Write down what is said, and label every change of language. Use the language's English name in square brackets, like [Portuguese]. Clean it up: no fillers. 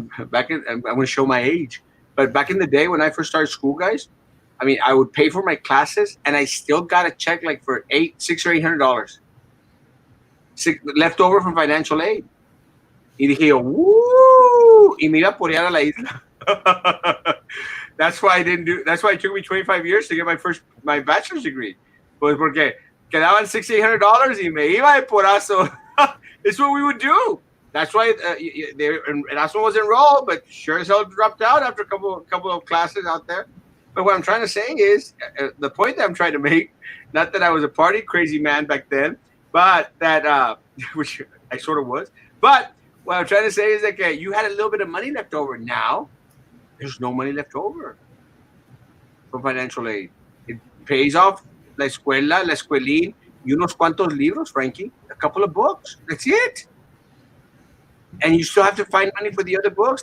[English] Back in, I'm going to show my age, but back in the day when I first started school, guys, I mean, I would pay for my classes, and I still got a check like for $600 or $800, left over from financial aid. [Spanish] Y dije yo, woo! Y mira por allá a la isla. [English] That's why I didn't do. That's why it took me 25 years to get my bachelor's degree. [Spanish] Pues porque quedaban $600 y me iba de porazo. [English] It's what we would do. That's why Erasmo was enrolled, but sure as hell dropped out after a couple of classes out there. But what I'm trying to say is the point that I'm trying to make. Not that I was a party crazy man back then, but that which I sort of was. But what I'm trying to say is that you had a little bit of money left over. Now there's no money left over for financial aid. It pays off [Spanish] la escuela, la escuelín, y unos cuantos libros, Frankie. [English] A couple of books. That's it. And you still have to find money for the other books.